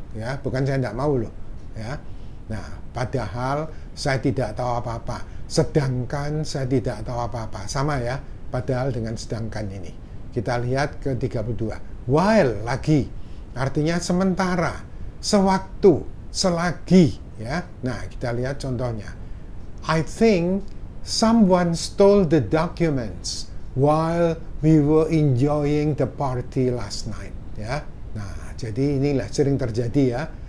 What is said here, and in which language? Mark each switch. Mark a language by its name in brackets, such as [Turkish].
[Indonesian] Ya, bukan saya tidak mau loh. Ya. Nah, padahal saya tidak tahu apa-apa. Sedangkan saya tidak tahu apa-apa. Sama ya, padahal dengan sedangkan ini. Kita lihat ke 32. While lagi, artinya sementara, sewaktu, selagi ya. Nah, kita lihat contohnya. [English] I think someone stole the documents while we were enjoying the party last night ya. [Indonesian] Nah, jadi inilah sering terjadi ya.